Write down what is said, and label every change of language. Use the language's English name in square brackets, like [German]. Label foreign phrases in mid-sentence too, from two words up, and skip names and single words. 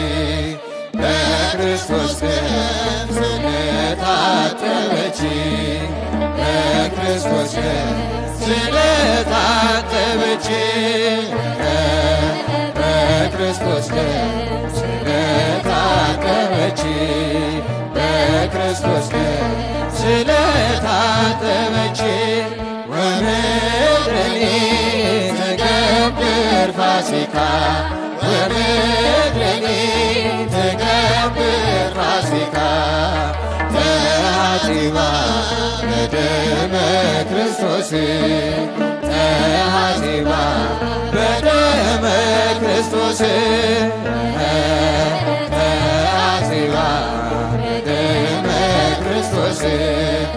[Amharic] በክርስቶስ ደም ስለታጠበች፣ በክርስቶስ ደም ስለታጠበች፣ በክርስቶስ ደም ስለታጠበች፣ በክርስቶስ ደም ስለታጠበች። [Geez] ወምድርኒ ትገብር ፋሲካ፣ ወምድርኒ ትገብር ፋሲካ። ተሐጺባ በደመ ክርስቶስ፣ ተሐጺባ በደመ ክርስቶስ። ተሐጺባ በደመ ክርስቶስ